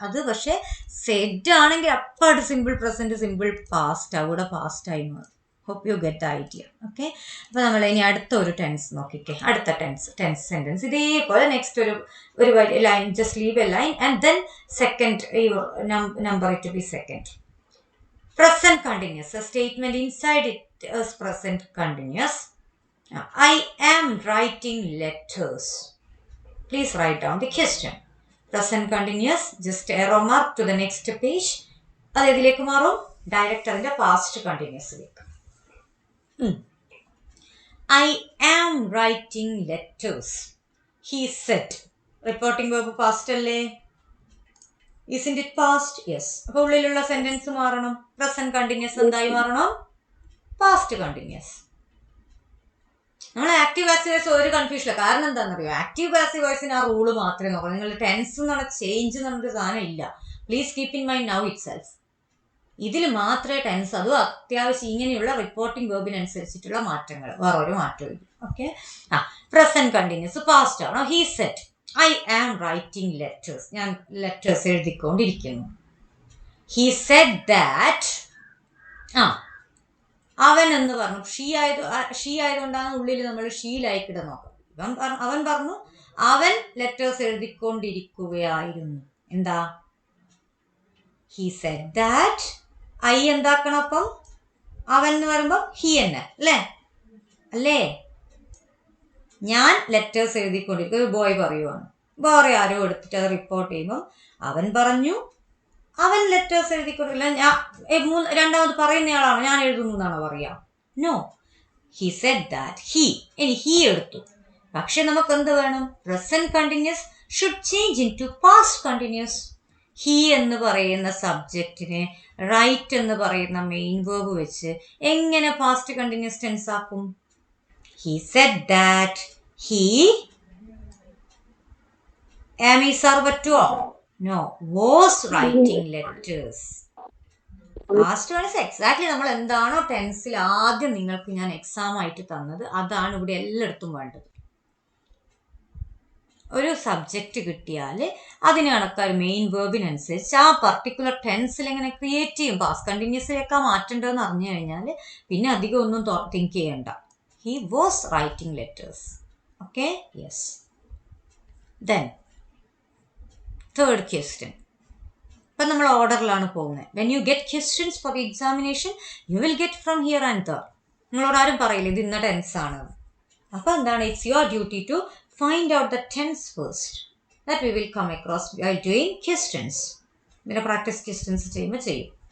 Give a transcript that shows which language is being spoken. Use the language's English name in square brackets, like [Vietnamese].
[Malayalam] അത് പക്ഷെ സെഡ് ആണെങ്കിൽ അപ്പാട് സിമ്പിൾ പ്രസന്റ് സിമ്പിൾ പാസ്റ്റ്, അവിടെ പാസ്റ്റ് ആയി മാറും. [English] Hope you get the idea. [Malayalam] Okay. അപ്പൊ നമ്മൾ ഇനി അടുത്ത ഒരു ടെൻസ് നോക്കിക്കേ. അടുത്ത ടെൻസ് സെന്റൻസ് ഇതേപോലെ നെക്സ്റ്റ് ഒരു line, [English] Just leave a line and then second number it to be second. Present continuous. A statement inside it is present continuous. I am writing letters. Please write down the question. Present continuous. Just arrow mark to the next page. [Malayalam] അത് ഇതിലേക്ക് മാറും, direct അതിന്റെ past കണ്ടിന്യൂസിലേക്ക്. [English] I am writing letters. He said. Reporting verb past [Malayalam] അല്ലേ? [English] Isn't it past? Yes. [Malayalam] അപ്പോൾ ഉള്ളിലുള്ള sentence മാറണം. Present continuous എന്തായി മാറണം? Past continuous. നമ്മൾ ആക്റ്റീവ് പാസീവ് വോയിസ് ഒരു കൺഫ്യൂഷൻ. കാരണം എന്താണെന്നറിയോ, ആക്റ്റീവ് പാസീവ് വോയിസിന് ആ റൂള് മാത്രമേ നോക്കൂ. നിങ്ങൾ ടെൻസ് എന്ന് പറഞ്ഞ ചേഞ്ച് എന്നൊരു സാധനം ഇല്ല. [English] Please keep in mind now itself. [Malayalam] ഇതിൽ മാത്രമേ ടെൻസ്, അതും അത്യാവശ്യം ഇങ്ങനെയുള്ള റിപ്പോർട്ടിംഗ് വേർബിനനുസരിച്ചിട്ടുള്ള മാറ്റങ്ങൾ, വേറെ ഒരു മാറ്റവും ഇല്ല. ഓക്കെ. പ്രസന്റ് കണ്ടിന്യൂസ് പാസ്റ്റ് ആണോ? He said [English] I am writing letters. [Malayalam] ഞാൻ ലെറ്റേഴ്സ് എഴുതിക്കൊണ്ടിരിക്കുന്നു. [English] He said that. [Malayalam] അവൻ എന്ന് പറഞ്ഞു. ഷീ ആയതുകൊണ്ടാണ് ഉള്ളിൽ നമ്മൾ ഷീ ലൈക്ക് ഇട നോക്കാം. അവൻ പറഞ്ഞു അവൻ ലെറ്റേഴ്സ് എഴുതിക്കൊണ്ടിരിക്കുകയായിരുന്നു. [English] എന്താ? He said that. [Malayalam] ഐ എന്താക്കണം അപ്പം? അവൻ എന്ന് പറയുമ്പോൾ ഹി തന്നെ അല്ലേ? ഞാൻ ലെറ്റേഴ്സ് എഴുതിക്കൊണ്ടിരിക്കും. ഒരു ബോയ് പറയുവാണ്, വേറെ ആരോ എടുത്തിട്ട് അത് റിപ്പോർട്ട് ചെയ്യുമ്പോൾ അവൻ പറഞ്ഞു അവൻ ലെറ്റേഴ്സ് എഴുതിക്കൊണ്ടിരിക്കില്ല. രണ്ടാമത് പറയുന്നയാളാണോ ഞാൻ എഴുതുന്നു എന്നാണോ പറയാ? [English] No, he said that. [Malayalam] ഇനി ഹി എടുത്തു. പക്ഷെ നമുക്ക് എന്ത് വേണം? [English] Present continuous should change into past continuous. [Malayalam] He എന്ന് പറയുന്ന സബ്ജക്റ്റിനെ റൈറ്റ് എന്ന് പറയുന്ന മെയിൻ വേർബ് വെച്ച് എങ്ങനെ പാസ്റ്റ് കണ്ടിന്യൂസ് ടെൻസ് ആക്കും? [English] He said that he is servator. No, was writing letters. [Malayalam] Past tense exactly നമ്മൾ എന്താണോ ടെൻസിൽ ആദ്യം നിങ്ങൾക്ക് ഞാൻ എക്സാം ആയിട്ട് തന്നത് അതാണ് ഇവിടെ എല്ലായിടത്തും വേണ്ടത്. ഒരു സബ്ജക്റ്റ് കിട്ടിയാൽ അതിന് കണക്കാർ മെയിൻ വേർബിനനുസരിച്ച് ആ പർട്ടിക്കുലർ ടെൻസിൽ എങ്ങനെ ക്രിയേറ്റ് ചെയ്യും. പാസ്റ്റ് കണ്ടിന്യൂസിലേക്കാ മാറ്റേണ്ടതെന്ന് അറിഞ്ഞു കഴിഞ്ഞാൽ പിന്നെ അധികം ഒന്നും തിങ്ക് ചെയ്യണ്ട. [English] He was writing letters. Okay? Yes. Then, third question. [Malayalam] ഇപ്പം നമ്മൾ ഓർഡറിലാണ് പോകുന്നത്. [English] When you get questions for the examination, you will get from here and there. [Malayalam] നിങ്ങളോട് ആരും പറയില്ല ഇത് ഇന്ന ടെൻസ് ആണ്. അപ്പം എന്താണ്? [English] It's your duty to find out the tense first. That we will come across while doing questions. [Malayalam] പിന്നെ practice questions ചെയ്യുമ്പോൾ ചെയ്യും.